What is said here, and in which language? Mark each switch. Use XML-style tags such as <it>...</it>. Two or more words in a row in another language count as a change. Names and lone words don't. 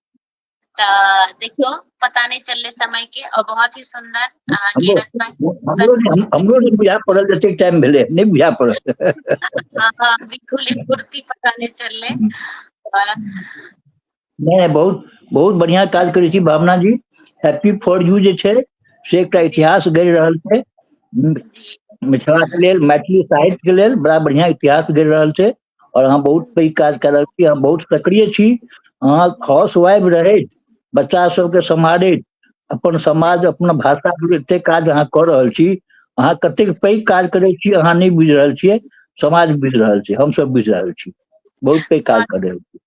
<mai>तऽ देखियो पता नहीं चलले समय के और बहुत ही सुंदर अहाँ के रचना हमरो नहीं बुझा पड़ल जतेक टाइम भेलै नहीं बुझा पड़ल हाँ बिल्कुल एक पूर्ति पता नहीं चलले और नहीं बहुत बहुत बढ़िया काज करै छी भावना जी हैप्पी फॉर यू जे छै से एकटा जी इतिहास गढ़ि रहल छै जी मिथिला के लेल मैथिली साहित्य के लेल बड़ा बढ़िया इतिहास गढ़ि रहल छै और अहाँ बहुत पैघ काज कर रहल छी अहाँ बहुत सक्रिय छी अहाँ</mai> <en>house wife</en> <mai>रहैत बच्चा सबके सम्हारैत अपन समाज अपन भाषा के एते काज अहाँ कऽ रहल छी अहाँ कतेक पैघ काज करै छी अहाँ नहीं बुझि रहल छियै समाज बुझि रहल छै हमसब बुझि रहल छी बहुत पैघ काज कर रहल छी</mai>